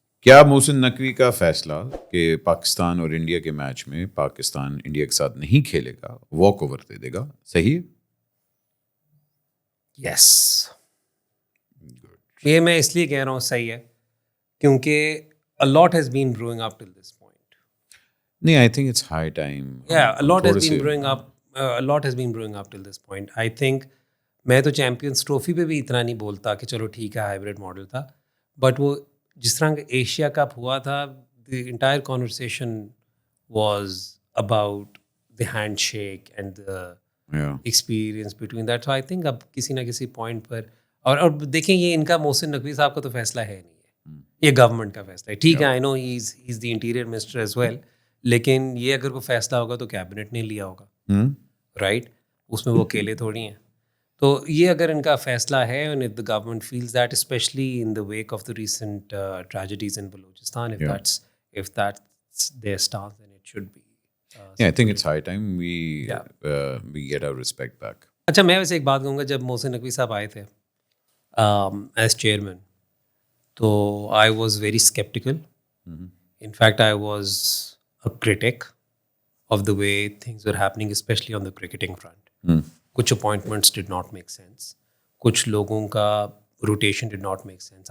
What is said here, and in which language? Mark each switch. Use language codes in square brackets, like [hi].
[ur] کیا محسن نقوی کا فیصلہ کہ پاکستان اور انڈیا کے میچ میں پاکستان انڈیا کے ساتھ نہیں کھیلے گا, واک اوور دے دے گا, صحیح ہے؟ [en] Yes. [ur] یہ میں اس لیے کہہ رہا ہوں صحیح ہے کیونکہ [en] a lot has been brewing up till this point. نہیں, I think it's high time. Yeah, a lot has been brewing up. A lot has been brewing up till this point. I think [ur] میں تو champions trophy پہ بھی اتنا نہیں بولتا کہ چلو ٹھیک ہے ہائبریڈ ماڈل تھا, بٹ وہ جس طرح کا ایشیا کپ ہوا تھا, [en] The entire conversation was about the handshake and the experience between that. So I think [ur] اب کسی نہ کسی پوائنٹ پر, اور دیکھیں یہ ان کا محسن نقوی صاحب کا تو فیصلہ ہے نہیں ہے, یہ گورنمنٹ کا فیصلہ ہے. ٹھیک ہے, [en] I know he is the interior minister as well, [ur] لیکن یہ اگر کوئی فیصلہ ہوگا تو کیبنٹ نے لیا ہوگا, رائٹ, اس میں وہ اکیلے تھوڑی ہیں. تو یہ اگر ان کا فیصلہ ہے, [en] and if the government feels that, especially in the wake of the recent tragedies in Balochistan, if that's their stance, then it should be. Yeah, I think it's high time we get our respect back. [ur] اچھا, میں ویسے ایک بات کہوں گا, جب محسن نقوی صاحب آئے تھے ایز چیئرمین تو [en] I was very skeptical. In fact, I was a critic of the way things were happening, especially on the cricketing front. کچھ appointments did not make sense, کچھ لوگوں کا rotation did not make sense.